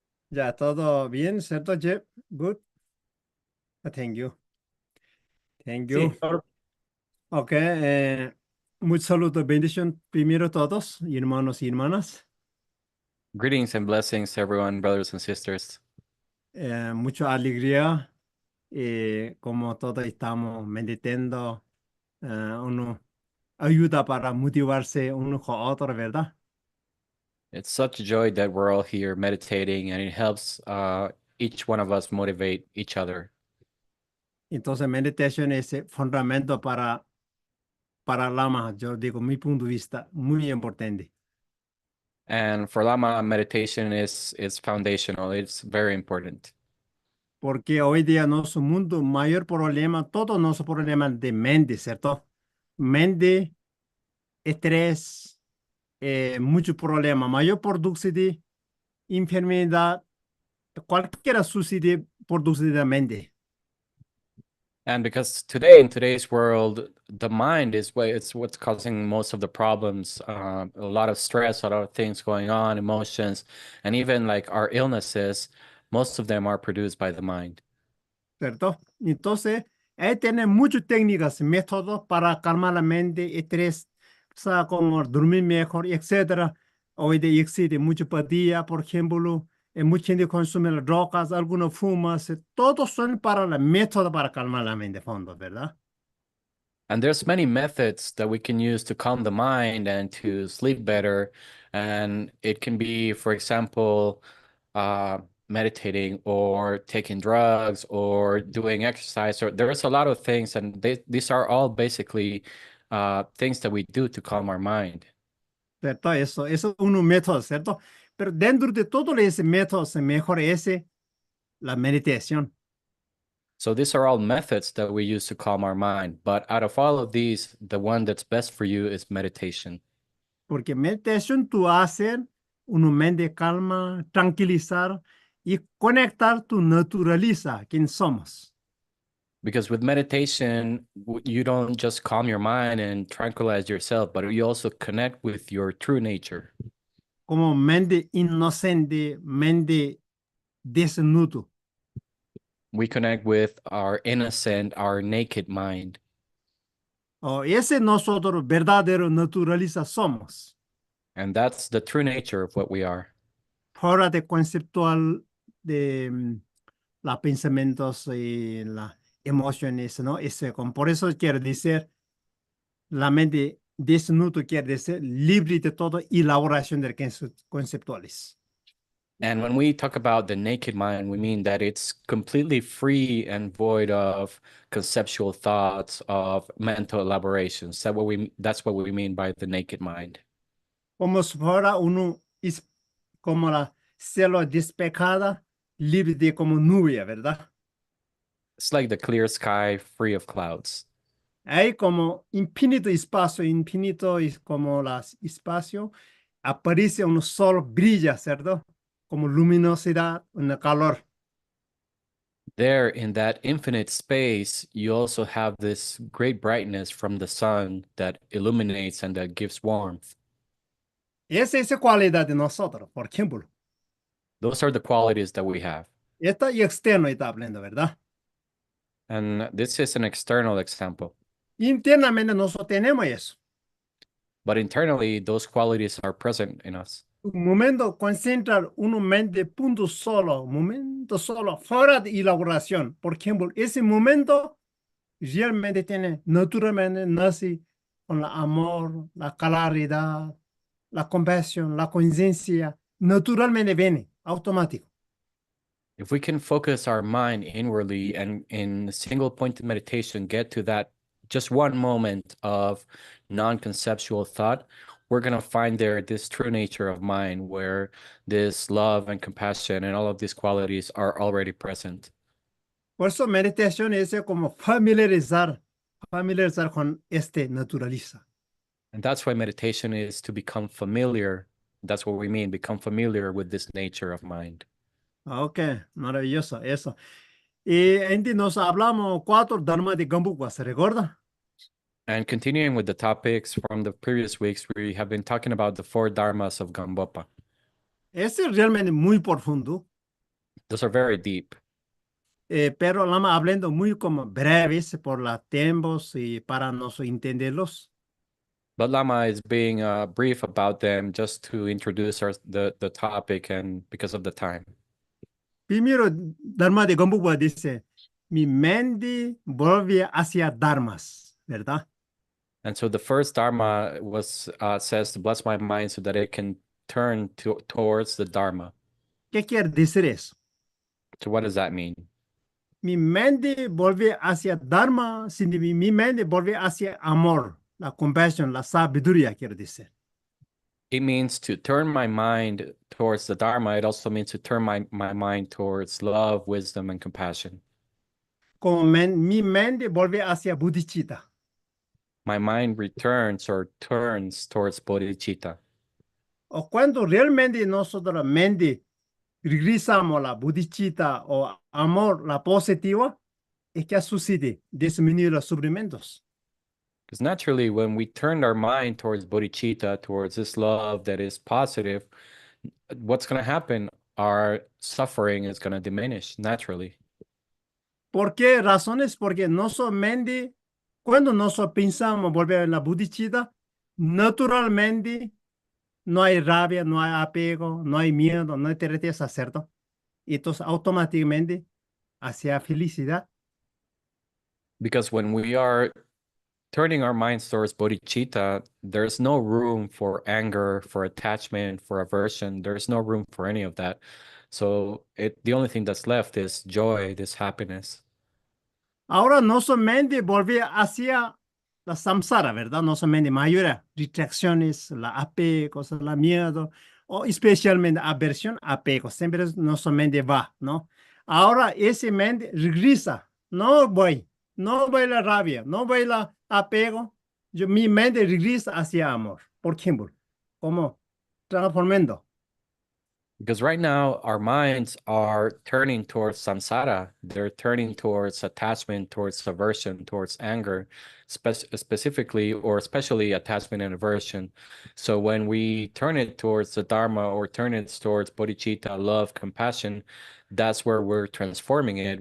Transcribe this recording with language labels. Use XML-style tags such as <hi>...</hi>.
<es>Ya, todo bien, ¿cierto, Jeff?</es> <en>Good. Thank you. Thank you.</en> <es>Sí, ahora- Ok, muchos saludos, bendición primero a todos, hermanos y hermanas.</es> <en>Greetings and blessings, everyone, brothers and sisters.</en> <es>Mucha alegría, como todos estamos meditando, uno ayuda para motivarse uno con otro, ¿verdad?</es> <en>It's such a joy that we're all here meditating, and it helps each one of us motivate each other.</en> <es>Entonces, meditation es fundamento para Lama, yo digo, mi punto de vista, muy importante.</es> <en>And for Lama, meditation is foundational. It's very important.</en> <es>Porque hoy día nuestro mundo, mayor problema, todo nuestro problema de mente, ¿cierto? Mente, estrés, mucho problema, mayor productividad, enfermedad, cualquiera sucede productividad de mente.</es> <en>And because today, in today's world, the mind is what's causing most of the problems. A lot of stress, a lot of things going on, emotions, and even like our illnesses, most of them are produced by the mind.</en> <es>¿Cierto? Entonces, ahí tienen muchas técnicas, métodos para calmar la mente, estrés, o sea, como dormir mejor, etcétera. Hoy día existe mucha apatía, por ejemplo, mucha gente consume las drogas, algunos fuman, todos son para el método para calmar la mente, fondo, ¿verdad?</es> <en>And there's many methods that we can use to calm the mind and to sleep better. And it can be, for example, uh, meditating or taking drugs or doing exercise. Or there's a lot of things, and these are all basically things that we do to calm our mind.</en> <es>¿Cierto? Eso es un método, ¿cierto? Pero dentro de todo ese método, se mejor ese, la meditación.</es> <en>So these are all methods that we use to calm our mind. But out of all of these, the one that's best for you is meditation.</en> <es>Porque meditación tú haces una mente calma, tranquilizar y conectar, tu naturaliza quién somos.</es> <en>Because with meditation, you don't just calm your mind and tranquilize yourself, but you also connect with your true nature.</en> <es>Como mente inocente, mente desnudo.</es> <en>We connect with our innocent, our naked mind.</en> <es>Ese nosotros verdadero naturaliza somos.</es> <en>And that's the true nature of what we are.</en> <es>Fuera de conceptual de los pensamientos y las emociones, ¿no? Por eso quiero decir, la mente desnudo quiere decir libre de todo elaboración de conceptuales.</es> <en>And when we talk about the naked mind, we mean that it's completely free and void of conceptual thoughts, of mental elaborations. That's what we mean by the naked mind.</en> <es>Como si fuera uno, como la cielo despejada, libre de como nube, ¿verdad?</es> <en>It's like the clear sky, free of clouds.</en> <es>Hay como infinito espacio, infinito es como el espacio, aparece un sol, brilla, ¿cierto? Como luminosidad, un calor.</es> <en>There in that infinite space, you also have this great brightness from the sun that illuminates and that gives warmth.</en> <es>Esa es la cualidad de nosotros, por ejemplo.</es> <en>Those are the qualities that we have.</en> <es>Esta y externo está hablando, ¿verdad?</es> <en>And this is an external example.</en> <es>Internamente nosotros tenemos eso.</es> <en>But internally, those qualities are present in us.</en> <es>Un momento concentrar una mente punto solo, momento solo, fuera de elaboración. Por ejemplo, ese momento realmente tiene, naturalmente nace con el amor, la claridad, la compasión, la conciencia, naturalmente viene, automático.</es> <en>If we can focus our mind inwardly and in single pointed meditation, get to that just one moment of non-conceptual thought, we're going to find there this true nature of mind where this love and compassion and all of these qualities are already present.</en> <es>Por eso meditación es como familiarizar con este naturaleza.</es> <en>And that's why meditation is to become familiar. That's what we mean, become familiar with this nature of mind.</en> <es>Ok, maravilloso, eso. Y antes nos hablamos 4 dharma de Gambukwa, ¿se recuerda?</es> <en>And continuing with the topics from the previous weeks, we have been talking about the 4 dharmas of Gambopa.</en> <es>Ese es realmente muy profundo,</es> <en>Those are very deep,</en> <es>pero lama hablando muy como breves por los tiempos y para nos entenderlos.</es> <en>but Lama is being brief about them just to introduce the topic and because of the time.</en> <es>Primero, dharma de Gambukwa dice, mi mente vuelve hacia dharmas, ¿verdad?</es> <en>And so the first dharma was says to bless my mind so that it can turn towards the dharma.</en> <es>¿Qué quiere decir eso?</es> <en>So what does that mean?</en> <es>Mi mente vuelve hacia dharma, mi mente vuelve hacia amor, la compasión, la sabiduría, quiere decir.</es> <en>It means to turn my mind towards the dharma. It also means to turn my mind towards love, wisdom, and compassion.</en> <es>Como mi mente vuelve hacia bodhicitta.</es> <en>My mind returns or turns towards bodhicitta.</en> <es>O cuando realmente nosotros mente regresamos a la bodhicitta o amor, la positiva, es que sucede disminuir los sufrimientos.</es> <en>Because naturally, when we turn our mind towards bodhicitta, towards this love that is positive, what's going to happen? Our suffering is going to diminish naturally.</en> <es>¿Por qué razones? Porque nuestra mente, cuando nosotros pensamos volver a la bodhicitta, naturalmente no hay rabia, no hay apego, no hay miedo, no hay tristeza, ¿cierto? Y entonces automáticamente hacia felicidad.</es> <en>Because when we are turning our minds towards bodhicitta, there's no room for anger, for attachment, for aversion. There's no room for any of that. So the only thing that's left is joy, this happiness.</en> <es>Ahora no solamente volver hacia la samsara, ¿verdad? No solamente mayores distracciones, la apego, la miedo, o especialmente aversión, apego. Siempre no solamente va, ¿no? Ahora ese mente regresa. No voy a la rabia, no voy a la apego. Mi mente regresa hacia amor. Por ejemplo, como transformando.</es> <en>Because right now our minds are turning towards samsara. They're turning towards attachment, towards aversion, towards anger, specifically or especially attachment and aversion. So when we turn it towards the dharma or turn it towards bodhicitta, love, compassion, that's where we're transforming it.</en>